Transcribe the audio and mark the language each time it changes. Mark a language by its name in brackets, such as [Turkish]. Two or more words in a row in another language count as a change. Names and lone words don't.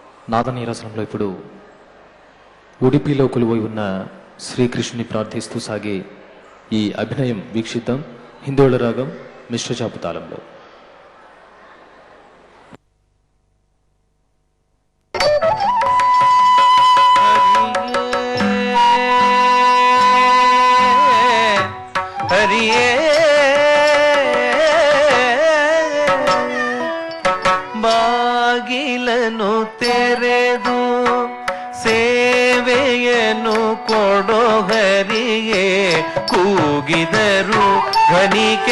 [Telugu] నాదనీరసనంలో ఇప్పుడు ఉడిపిలో కొలువై ఉన్న శ్రీకృష్ణుని ప్రార్థిస్తూ సాగే ఈ అభినయం వీక్షిద్దాం. హిందోళ రాగం మిశ్ర చాపు తాళంలో. [Kannada] ಹರಿಯೇ ಬಾಗಿಲನು ತೆರೆದು ಸೇವೆಯನ್ನು ಕೊಡೋ ಹರಿಯೇ ಕೂಗಿದರು ಧ್ವನಿ